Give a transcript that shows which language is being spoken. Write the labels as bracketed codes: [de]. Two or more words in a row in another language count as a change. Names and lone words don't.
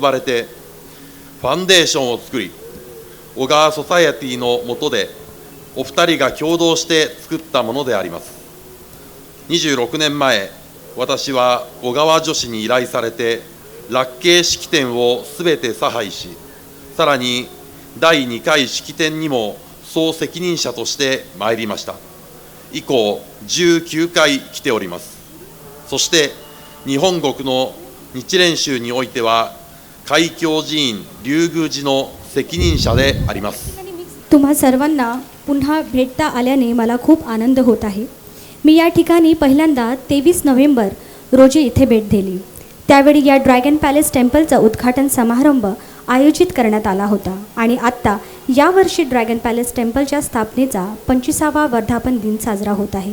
[ja] ばれて、ファンデーションを作り、小川ソサエティの下でお二人が共同して作ったものであります。26年前、私は小川女子に依頼されてラッケー式典をすべて差配し、さらに第2回式典にも総責任者として参りました。以降19回来ております。そして日本国の日蓮宗においては海峡寺院龍宮寺の責任者であります。 [mr] तुम्हा सर्वांना पुन्हा भेटता आल्याने मला खूप आनंद होत आहे. मी या ठिकाणी पहिल्यांदा 23 नोव्हेंबर रोजी इथे भेट दिली. त्यावेळी या ड्रॅगन पॅलेस टेम्पलचा उद्घाटन समारंभ आयोजित करण्यात आला होता आणि आत्ता यावर्षी ड्रॅगन पॅलेस टेम्पलच्या स्थापनेचा 25वा वर्धापन दिन साजरा होत आहे.